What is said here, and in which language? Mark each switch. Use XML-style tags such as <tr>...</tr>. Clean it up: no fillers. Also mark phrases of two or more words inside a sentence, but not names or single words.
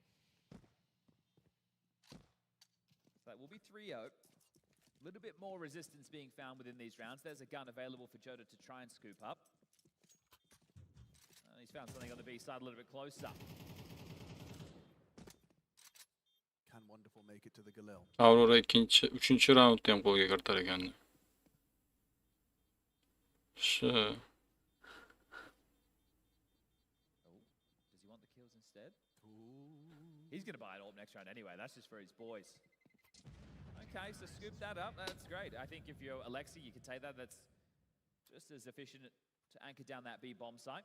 <en>So that will be 3-0. A little bit more resistance being found within these rounds. There's a gun available for Jota to try and scoop up. He's found something on the B side a little bit closer. Can Wonderful make it to the Galil?</en> <uz>Aurora üçüncü roundda ham qo'lga kiritar ekan.</uz> <en>Does he want the kills instead? He's going to buy it all next round anyway. That's just for his boys. Okay, so scoop that up. That's great. I think if you're Alexi, you can take that. That's just as efficient to anchor down that B bomb site.</en>